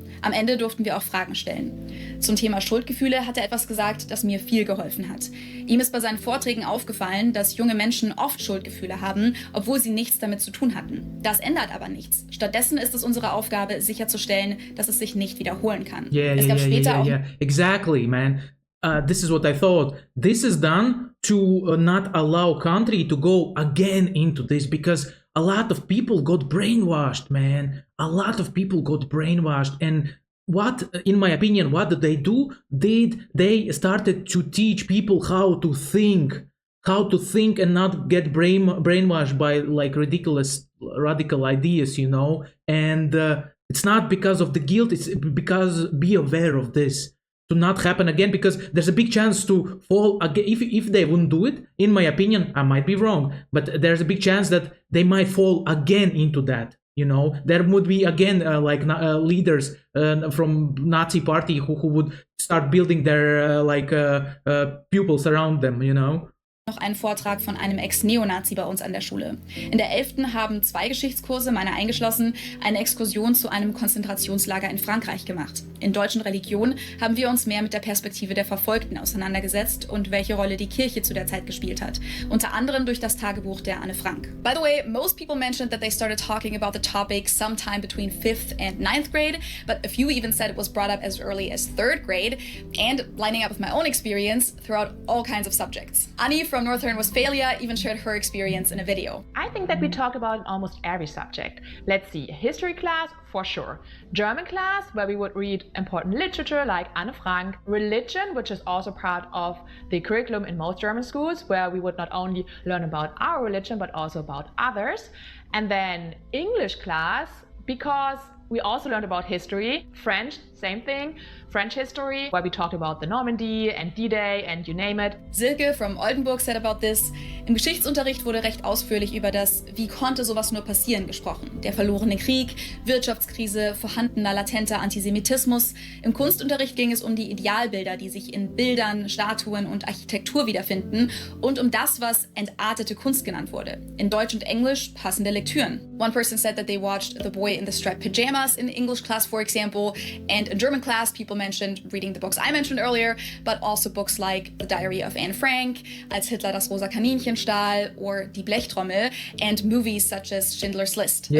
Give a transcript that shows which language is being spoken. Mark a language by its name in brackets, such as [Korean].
[German] Am Ende durften wir auch Fragen stellen. Zum Thema Schuldgefühle hat er etwas gesagt, das mir viel geholfen hat. Ihm ist bei seinen Vorträgen aufgefallen, dass junge Menschen oft Schuldgefühle haben, obwohl sie nichts damit zu tun hatten. Das ändert aber nichts. Stattdessen ist es unsere Aufgabe, sicherzustellen, dass es sich nicht wiederholen kann. Es gab später auch... [English] Exactly, man. This is what I thought. This is done to not allow country to go again into this, because a lot of people got brainwashed, man. A lot of people got brainwashed. And what, in my opinion, what did they do? They started to teach people how to think and not get brainwashed by like ridiculous, radical ideas, you know? And it's not because of the guilt, it's because be aware of this. to not happen again, because there's a big chance to fall again. If they wouldn't do it, in my opinion, I might be wrong, but there's a big chance that they might fall again into that. There would be again leaders from Nazi party who would start building their pupils around them. [German] Noch einen Vortrag von einem Ex-Neonazi bei uns an der Schule. In der 11. haben 2 Geschichtskurse, meine eingeschlossen, eine Exkursion zu einem Konzentrationslager in Frankreich gemacht. In deutschen Religion haben wir uns mehr mit der Perspektive der Verfolgten auseinandergesetzt und welche Rolle die Kirche zu der Zeit gespielt hat. Unter anderem durch das Tagebuch der Anne Frank. [English] By the way, most people mentioned that they started talking about the topic sometime between 5th and 9th grade, but a few even said it was brought up as early as 3rd grade, and lining up with my own experience throughout all kinds of subjects. Annie from North Rhine-Westphalia even shared her experience in a video. I think that we talked about almost every subject. Let's see, history class, for sure. German class, where we would read important literature like Anne Frank. Religion, which is also part of the curriculum in most German schools, where we would not only learn about our religion, but also about others. And then English class, because we also learned about history. French, same thing. French history, where we talked about the Normandy and D-Day and you name it. [German] Silke from Oldenburg said about this: Im Geschichtsunterricht wurde recht ausführlich über das "Wie konnte sowas nur passieren" gesprochen. Der verlorene Krieg, Wirtschaftskrise, vorhandener latenter Antisemitismus. Im Kunstunterricht ging es um die Idealbilder, die sich in Bildern, Statuen und Architektur wiederfinden, und um das, was entartete Kunst genannt wurde. In Deutsch und Englisch passende Lektüren. [English] One person said that they watched The Boy in the Striped Pajamas in English class, for example, and in German class people mentioned reading the books I mentioned earlier, but also books like The Diary of Anne Frank, Als Hitler das rosa Kaninchen stahl, or Die Blechtrommel, and movies such as Schindler's List.